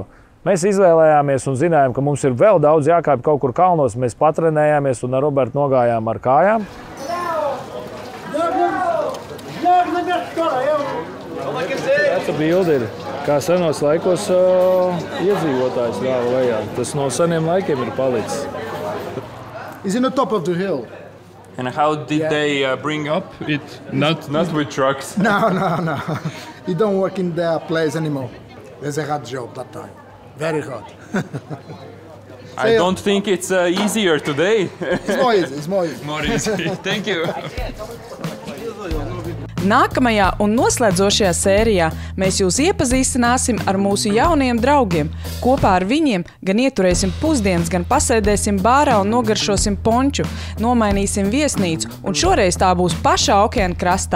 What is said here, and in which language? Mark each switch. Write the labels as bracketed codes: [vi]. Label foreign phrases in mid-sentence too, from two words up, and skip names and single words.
[lv] Mēs izvēlējāmies un zinājām, ka mums ir vēl daudz jākāpj kaut kur kalnos. Mēs patrenējāmies un ar Robertu nogājām ar kājām. Tā bilde ir, kā senos laikos iedzīvotājs rāva lejā. Tas no seniem laikiem ir palicis. [en] It's in the top of the hill. And how did they bring up it? Not with trucks. No. You don't work in that place anymore. There's a hard job that time. Very hard. I don't think it's easier today. It's more easy. More easy. Thank you. [lv] Nākamajā un noslēdzošajā sērijā mēs jūs iepazīstināsim ar mūsu jauniem draugiem. Kopā ar viņiem gan ieturēsim pusdienas, gan pasēdēsim bārā un nogaršosim ponču, nomainīsim viesnīcu, un šoreiz tā būs pašā okeāna krastā.